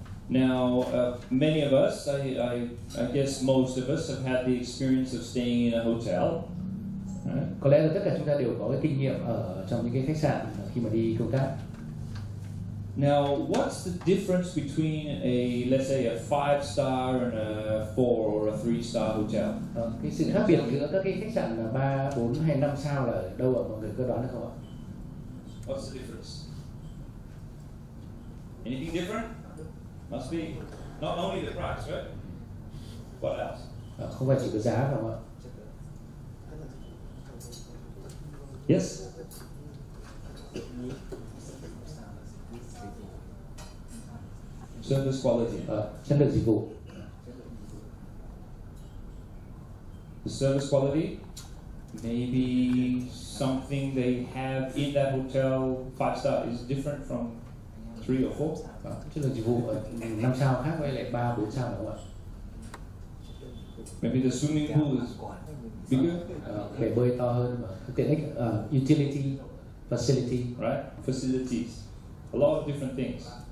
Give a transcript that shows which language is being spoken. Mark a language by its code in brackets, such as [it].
[en] Now, many of us, I guess most of us have had the experience of staying in a hotel. Right? [vi] Có lẽ là tất cả chúng ta đều có cái kinh nghiệm ở trong những cái khách sạn khi mà đi công tác. [en] Now, what's the difference between let's say a 5-star and a 4 or a 3-star hotel? [vi] Cái sự khác biệt giữa các cái khách sạn là 3, 4 hay 5 sao là ở đâu ạ? Mọi người có đoán được không ạ? [en] What's the difference? Anything different? Must be not only the price, right? What else? [vi] Không phải chỉ có giá phải không ạ? [en] Yes. Service quality. [vi] Chất lượng dịch vụ. [en] The service quality, maybe something they have in that hotel 5-star is different from 3 or 4. [vi] Chất lượng dịch vụ ở 5 sao khác với lại 3, 4 sao phải không ạ? [en] Maybe the swimming pool is bigger. [vi] Bể bơi to hơn, tiện ích, [en] utility, facility. Right? Facilities. A lot of different things.